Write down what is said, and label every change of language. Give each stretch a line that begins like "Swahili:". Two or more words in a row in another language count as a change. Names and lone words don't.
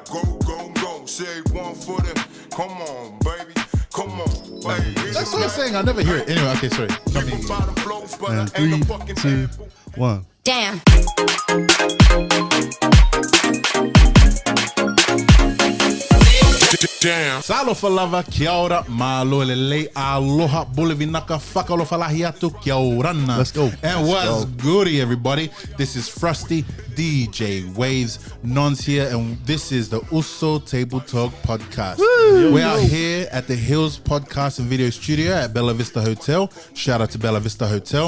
English: Go. Say 1 for the. Come on, baby. Come on, baby. That's what I'm saying. I never hear it. Anyway, okay, sorry. And 3, 2, 1. Damn. Damn.
Samoan: Alofa lava,
Māori: kia ora,
Tongan: malo lelei,
Niuean: aloha bolivinaka, whakalofa lahi atu,
Rarotongan: kia orana.
English: Let's go. And what's goody, everybody? This is Frosty, DJ Waves, Nons here, and this is the Uso Table Talk podcast. We are here at the Hills Podcast and Video Studio at Bella Vista Hotel. Shout out to Bella Vista Hotel.